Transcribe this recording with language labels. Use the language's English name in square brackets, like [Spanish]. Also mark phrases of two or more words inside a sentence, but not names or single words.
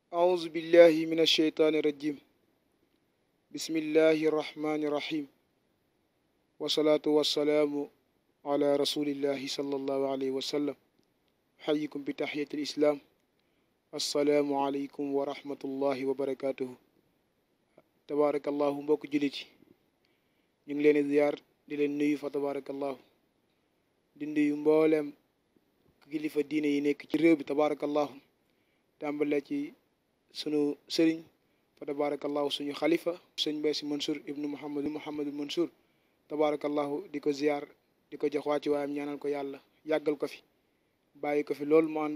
[Arabic] أعوذ بالله من الشيطان الرجيم بسم الله الرحمن الرحيم والصلاة والسلام على رسول الله صلى الله عليه وسلم أحييكم بتحية الإسلام السلام عليكم ورحمة الله وبركاته تبارك الله [Wolof] mbokk jullit yi ñu ngi leen di ziyaar di leen nuyu fa tabarakallahu di nuyu mboolem kilifa diine yi nekk ci réew bi tabarakallahu tàmbale ci sunu sëriñ fa tabarakallahu suñu xalifa sëñ Mbaye Sy Mansour ibnu Mouhamadul Mansour tabarakallahu di ko ziyaar di ko jox wàcci waayam ñaanal ko yàlla yàggal ko fi bàyyi ko fi loolu mu ànd